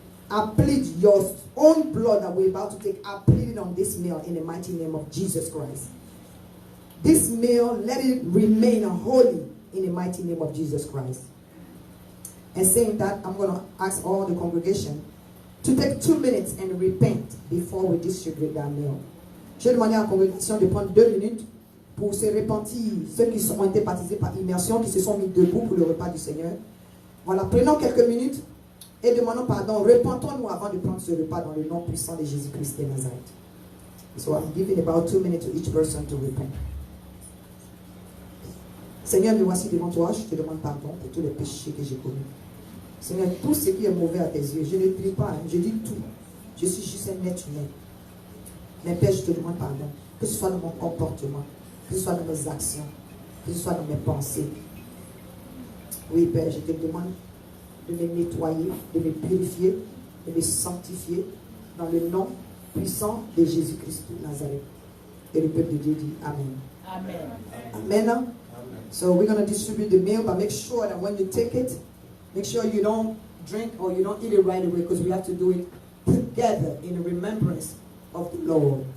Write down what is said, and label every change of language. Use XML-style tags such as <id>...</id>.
<en>I plead your own blood that we're about to take. I plead it on this meal in the mighty name of Jesus Christ. This meal, let it remain holy in the mighty name of Jesus Christ. And saying that, I'm going to ask all the congregation to take 2 minutes and repent before we distribute that meal.</en> <fr>Je vais demander à la congrégation de prendre 2 minutes pour se repentir, ceux qui ont été baptisés par immersion, qui se sont mis debout pour le repas du Seigneur. Voilà, prenons quelques minutes et demandons pardon. Repentons-nous avant de prendre ce repas dans le nom puissant de Jésus-Christ de Nazareth.</fr> <en>So I'm giving about 2 minutes to each person to repent.</en> <fr>Seigneur, me voici devant toi, je te demande pardon pour tous les péchés que j'ai commis. Seigneur, tout ce qui est mauvais à tes yeux, je ne dis pas, hein, je dis tout. Je suis juste un être humain. Mais Père, je te demande pardon, que ce soit dans mon comportement, que ce soit dans mes actions, que ce soit dans mes pensées. Oui, Père, je te demande de me nettoyer, de me purifier, de me sanctifier dans le nom puissant de Jésus-Christ de Nazareth. Et le peuple de Dieu dit Amen. Amen. Amen.</fr> <en>So we're going to distribute the meal, but make sure that when you take it, make sure you don't drink or you don't eat it right away, because we have to do it together in remembrance of the Lord.</en>